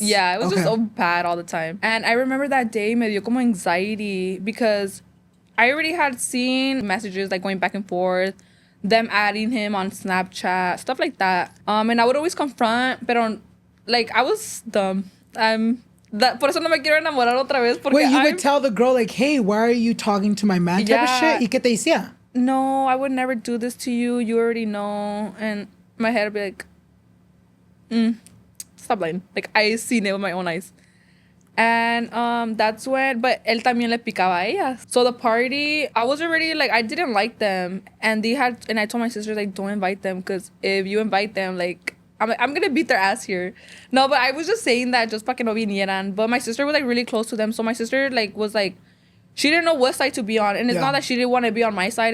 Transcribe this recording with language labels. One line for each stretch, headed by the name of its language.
English: Yeah, it was just so bad all the time. And I remember that day
Spanish: me dio como
English: anxiety because I already had seen messages, like, going back and forth, them adding him on Snapchat, stuff like that. And I would always confront, but like, I was dumb.
Spanish: Por eso no me quiero enamorar otra vez.
English: Wait, you would tell the girl, like, hey, why are you talking to my man? Type of shit?
Spanish: ¿Y qué te decía?
English: No, I would never do this to you. You already know. And my head would be like, stop lying. Like, I seen it with my own eyes. And that's when, but
Spanish: él también le picaba a ellas.
English: So the party, I was already, like, I didn't like them. And I told my sister, like, don't invite them. Because if you invite them, like, I'm going to beat their ass here. No, but I was just saying that just
Spanish: para que no vinieran.
English: But my sister was, like, really close to them. So my sister, like, was, like, she didn't know what side to be on. And it's not that she didn't want to be on my side.